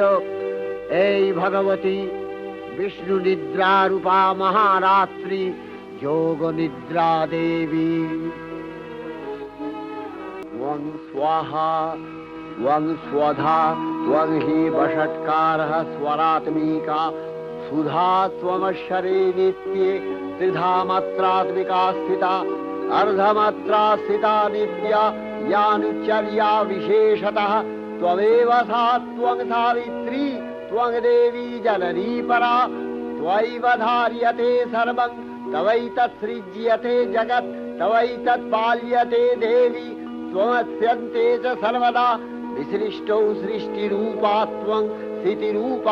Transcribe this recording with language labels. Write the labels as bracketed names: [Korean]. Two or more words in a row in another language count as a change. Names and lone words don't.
[Bangla] এই ভগবতী বিষ্ণু নিদ্রা রূপা মহারাত্রি যোগ নিদ্রা দেবী। [Sanskrit] ত্বং স্বাহা ত্বং স্বধা ত্বং হি বষট্কারः স্বরাত্মিকা সুধা ত্বমশ্বরে নিত্যে ত্রিধা মাত্রাত্মিকা স্থিতা अर्धमात्रा स्थिता नित्या या निचर्या विशेषतः त्वमेव सा त्वं सावित्री त्वं देवी जननी परा त्वयैव धार्यते सर्वं तवैतत् सृज्यते जगत् तवैतत् पाल्यते देवी त्वमस्यन्ते च सर्वदा विसृष्टौ सृष्टिरूपा त्वं स्थितिरूपा